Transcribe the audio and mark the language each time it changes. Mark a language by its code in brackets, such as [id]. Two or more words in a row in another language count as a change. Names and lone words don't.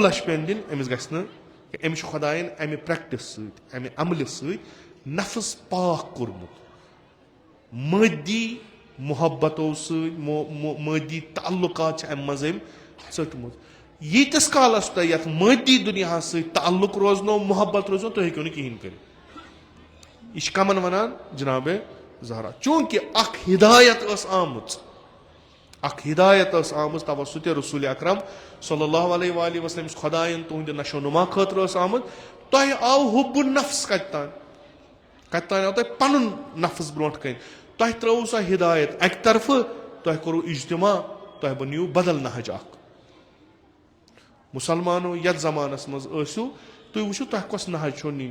[ks] لچھ پیٚن دِنۍ أمِس گژھِ نہٕ أمِس چھُ خۄداین امہِ پریکٹِس سۭتۍ امہِ عملہِ سۭتۍ نفس پاک کوٚرمُت مٲدی محبتو سۭتۍ مٲدی تعلقات چھِ امہِ منٛز أمۍ ژٔٹمٕژ ییٖتِس کالس تۄہہِ یتھ مٲدی دُنیاہس سۭتۍ تعلُق روزنو محبت روزنو تُہۍ ہیٚکِو نہٕ کِہینۍ کٔرِتھ یہِ چھِ کمن ونان جنابِ زہرا چوٗنکہِ اکھ ہدایت ٲس آمٕژ اکھ ہدایت ٲس آمٕژ توسط رسول اکرم [ar] صلی اللہ علیہ وآلہ وسلم [ks] یُس خۄدایَن تُہنٛدِ نشو نما خٲطرٕ ٲس آمٕژ. تۄہہِ آو [ar] حُب النفس [ks] کتہِ تانۍ آو تۄہہِ پنُن نفس برونٛٹھ کَنۍ. تۄہہِ ترٲوٕ سۄ ہدایت اکہِ طرفہٕ, تۄہہِ کوٚروٕ اجتماع, تۄہہِ بنیو بدل نہج اکھ. مُسلمانو یتھ زمانس منٛز ٲسِو تُہۍ وٕچھِو تۄہہِ کۄس نہج چھو نِنۍ.